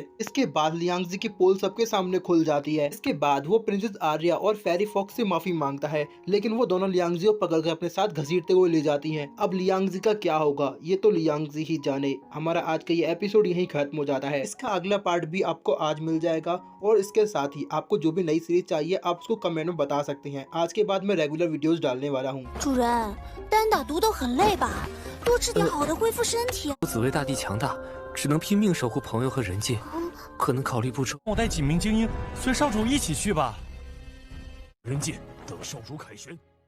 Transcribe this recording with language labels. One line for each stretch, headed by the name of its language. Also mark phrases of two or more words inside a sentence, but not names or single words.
Hindi: इसके बाद लियांगजी की पोल सबके सामने खुल जाती है। इसके बाद वो प्रिंसेस आर्या और फेरी फॉक्स से माफी मांगता है, लेकिन वो दोनों लियांगजी को पकड़कर अपने साथ घसीटते हुए ले जाती हैं। अब लियांगजी का क्या होगा ये तो लियांगजी ही जाने। हमारा आज का ये एपिसोड यहीं खत्म हो जाता है। इसका अगला पार्ट भी आपको आज मिल जाएगा और इसके साथ ही आपको जो भी नई सीरीज चाहिए आप उसको कमेंट में बता सकते हैं। आज के बाद मैं
English: regular videos
Hindi: डालने वाला हूँ।
Chinese: 主人，单打独斗很累吧？多吃点好的恢复身体。紫薇大帝强大，只能拼命守护朋友和人界。可能考虑不周。我带几名精英随少主一起去吧。人界等少主凯旋。